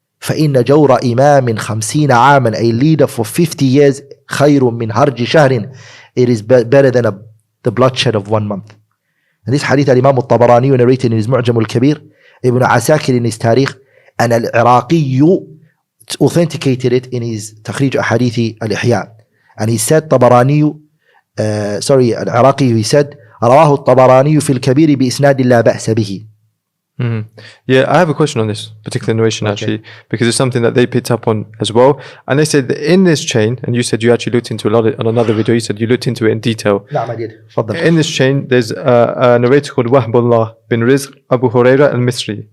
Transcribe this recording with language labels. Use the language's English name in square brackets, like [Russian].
[Arabic] فَإِنَّ جَوْرَ إِمَامٍ 50 عَامًا, [English] a leader for 50 years, [Arabic] خَيْرٌ مِّنْ هَرْجِ شَهْرٍ, [English] it is better than the bloodshed of 1 month. And this hadith Imam al-Tabarani narrated in his Mu'jam al-Kabir, Ibn Asakir in his Tarikh, and Al-Iraqi authenticated it in his Takhrij Ahadithi al-Ihya. And he said, Al-Iraqi, he said, [Arabic] رواه الطبراني في الكبير بإسناد لا بأس به. [English] Yeah, I have a question on this particular narration actually, because it's something that they picked up on as well. And they said that in this chain, and you said you actually looked into a lot on another video, you said you looked into it in detail. نعم, I did. تفضل. In this chain, there's a narrator called Wahbullah bin Rizq Abu Huraira al-Misri.